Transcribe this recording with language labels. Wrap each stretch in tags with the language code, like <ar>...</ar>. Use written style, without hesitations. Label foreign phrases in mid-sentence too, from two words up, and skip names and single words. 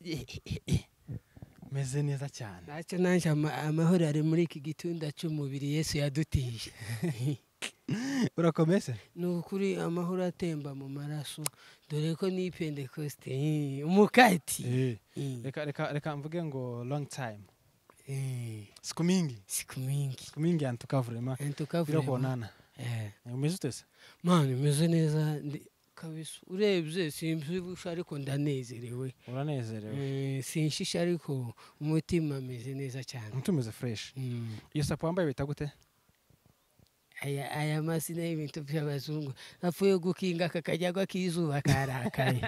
<rw>meze neza cyane ntacyo nanje amahoro ari muri iki gitunda cy'umubiri Yesu yadutije urakomeze nukuri amahoro atemba mu maraso dore ko ni Pentecoste umukati reka mvuge ngo</rw> <en>long time</en> <sw>siku mingi</sw> <rw>antuka vraiment birakonana umeze utese mani meze neza kabisa urebye simbyibusha ariko ndanezerewe uranezerewe sinshisha ariko umutima meze neza cyane umutima meze fresh iyo sapo wambaye bita gute aya masina y'ibintu by'abazungu apfuye gukinga kakajyagwa kizuba karakaye</rw>